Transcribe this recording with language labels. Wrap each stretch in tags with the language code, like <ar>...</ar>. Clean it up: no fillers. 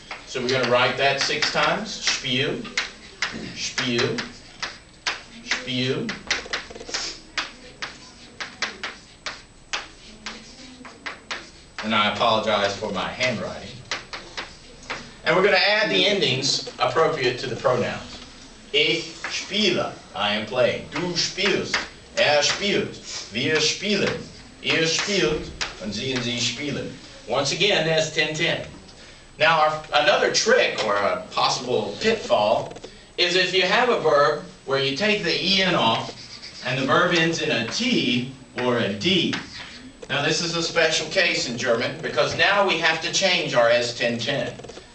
<en>So we're going to write that 6 times.</en> <de>Spiel, spiel, spiel.</de> <en>And I apologize for my handwriting. And we're going to add the endings appropriate to the pronouns.</en> <de>Ich spiele,</de> <en>I am playing.</en> <de>Du spielst, spielt. Wir spielen, ihr spielt, und sie spielen.</de> <en>Once again, that's 10-10. Now another trick or a possible pitfall is if you have a verb where you take the en off and the verb ends in a T or a D. Now this is a special case in German because now we have to change our S1010.</en>